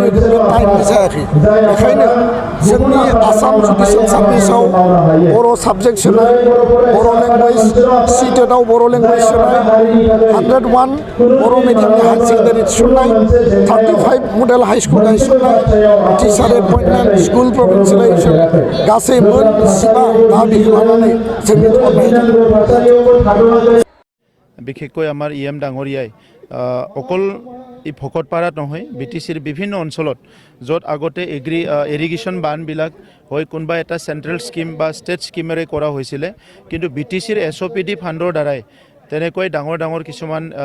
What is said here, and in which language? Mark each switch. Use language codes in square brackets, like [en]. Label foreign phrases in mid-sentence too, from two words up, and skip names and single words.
[brx] होदों बे टाइमलि जायाखै बेखायनो जोंनि आसाम जुडिसियेल सार्भिसाव बर' साबजेक्ट सोनाय बर' लेंगुवेज सिटेटआव बर' लेंगुवेज सोनाय 101 बर' मिडियामनि [en] higher secondary [brx] थिसननाय 35 [en] model high school [brx] गायसननाय [en] teacher appointment school provincialisation [brx] गासै मोन 15 दाबिखौ लानानै जोंनि धरनाया जादों। [as] বিশেষকৈ আমাৰ EM ডাঙৰীয়াই অকল এই ভকতপাৰাত নহয় BTCৰ বিভিন্ন অঞ্চলত য'ত আগতে ইৰিগেশ্যন বানবিলাক হয় কোনোবা এটা [en] central scheme [as] বা ষ্টেট স্কিমেৰে কৰা হৈছিলে কিন্তু BTCৰ SOPD ফাণ্ডৰ দ্বাৰাই তেনেকৈ ডাঙৰ ডাঙৰ কিছুমান